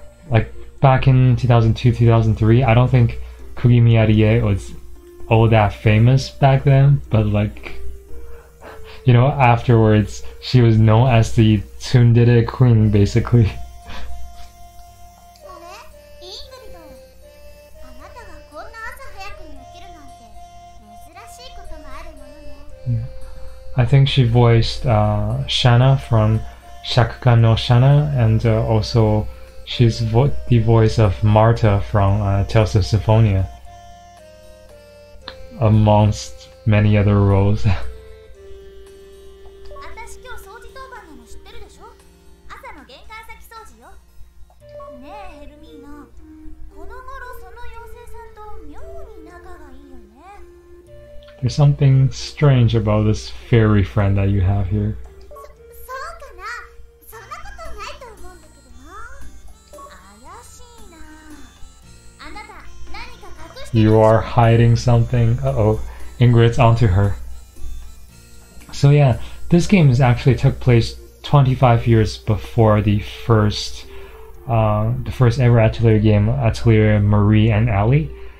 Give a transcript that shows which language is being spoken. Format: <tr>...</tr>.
<en>Like back in 2002, 2003, I don't think Kugimi Atelier was all that famous back then, but like, you know, afterwards, she was known as the tsundere queen, basically.</en> <ja>イングリド、あなたがこんな朝早くに起きるなんて珍しいことがあるものね。</ja> <en>I think she voiced Shanna from Shakukan no Shanna, and also she's the voice of Marta from Tales of Symphonia, amongst many other roles.</en> <ja>私今日掃除当番なの知ってるでしょ？朝の玄関先掃除よ。ねえヘルミーナ、この頃その妖精さんと妙に仲がいいよね。</ja> <en>There's something strange about this fairy friend that you have here.</en> <ja>そうかな、そんなことないと思うんだけどな。怪しいな。あなた何か隠してる。</ja> <en>You are hiding something. Uh-oh. Ingrid's onto her. So yeah, this game is actually took place 25 years before the first ever Atelier game, Atelier Marie and Allie.</en>